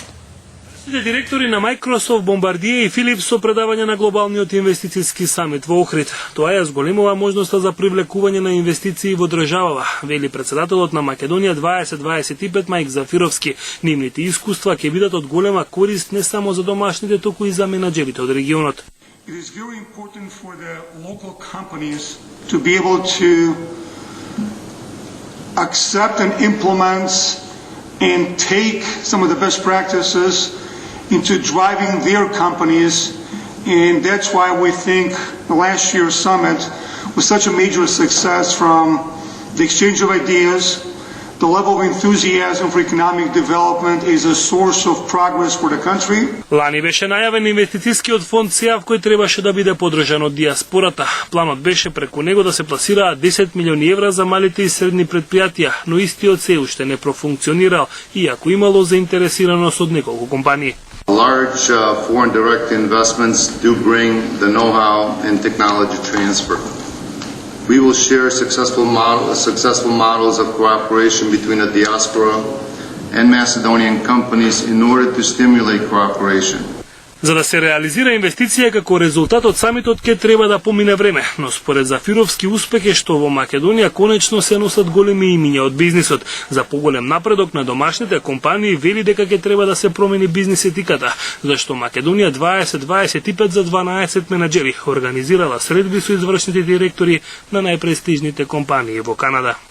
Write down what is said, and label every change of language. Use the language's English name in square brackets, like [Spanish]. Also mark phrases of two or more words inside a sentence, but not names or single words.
[Macedonian] Директори на Microsoft, Bombardier и Philips со предавање на глобалниот инвестицијски самит во Охрид. Тоа ја зголемува можноста за привлекување на инвестиции во државава, вели председателот на Македонија 2025 Мајк Зафировски. Нивните искуства ќе бидат од голема корист не само за домашните, туку и за менаџерите од регионот. [English] It is very important for the local companies to be able to accept and implement and take some of the best practices into driving their companies, and that's why we think the last year's summit was such a major success from the exchange of ideas. The level of enthusiasm for economic development is a source of progress for the country. [Macedonian] Лани беше најавен инвестицијскиот фонд СЕАВ кој требаше да биде подржан од диаспората. Планот беше преку него да се пласираат 10 милиони евра за малите и средни предпријатија, но истиот се уште не профункционирал, иако имало заинтересираност од неколку компании. [English] Large foreign direct investments do bring the know-how and technology transfer. We will share successful models of cooperation between the diaspora and Macedonian companies in order to stimulate cooperation. [Macedonian] За да се реализира инвестиција како резултат од самитот ќе треба да помине време, но според Зафировски успех е што во Македонија конечно се носат големи имиња од бизнисот. За поголем напредок на домашните компании вели дека ќе треба да се промени бизнис етиката, зашто Македонија 2025 за 12 менаџери организирала средби со извршните директори на најпрестижните компании во Канада.